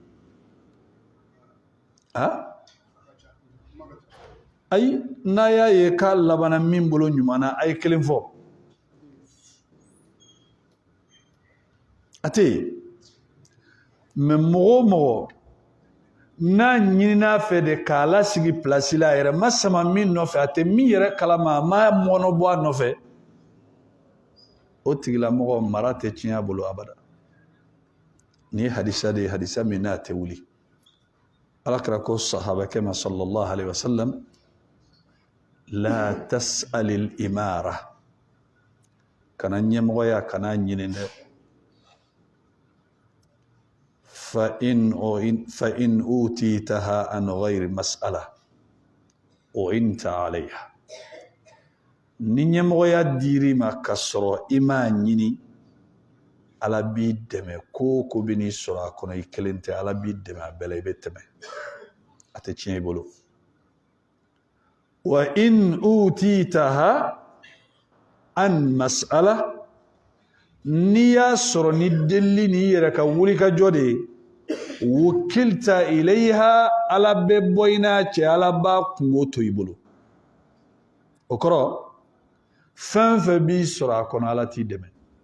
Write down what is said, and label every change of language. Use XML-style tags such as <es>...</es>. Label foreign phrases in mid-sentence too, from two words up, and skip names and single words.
<bm>ayi n'a y'a ye k'a labanna min bolo ɲuman na a ye kelen fɔ a tɛ yen mɛ mɔgɔ o mɔgɔ n'a ɲinin'a fɛ de k'a lasigi place la a yɛrɛ ma sama min nɔfɛ a tɛ min yɛrɛ kalama a ma mɔnɔ bɔ a nɔfɛ o tigilamɔgɔ mara tɛ tiɲɛ a bolo abada ni hadisa de ye hadisa min n'a tɛ wuli alakira ko sahabakɛ ma</bm> <ar>صلى الله عليه وسلم لا تسأل الإمارة</ar> <bm>kana ɲɛmɔgɔya kana ɲini dɛ</bm> <ar>فإن أوتيتها عن غير مسألة أعنت عليها</ar> <bm>ni ɲɛmɔgɔya dir'i ma ka sɔrɔ i m'a ɲini ala b'i dɛmɛ ko ko bɛ n'i sɔrɔ a kɔnɔ i kelen tɛ ala b'i dɛmɛ a bɛɛ la i bɛ tɛmɛ a tɛ tiɲɛ i bolo</bm> <ar>وإن أوتيتها عن مسألة</ar> <bm>n'i y'a sɔrɔ ni delili ni yɛrɛ ka wuli ka jɔ de ye</bm> <ar>وكلت إليها</ar> <bm>ala bɛ bɔ i n'a cɛ ala b'a kungo to i bolo o kɔrɔ fɛn fɛn b'i sɔrɔ a kɔnɔ ala t'i dɛmɛ</bm>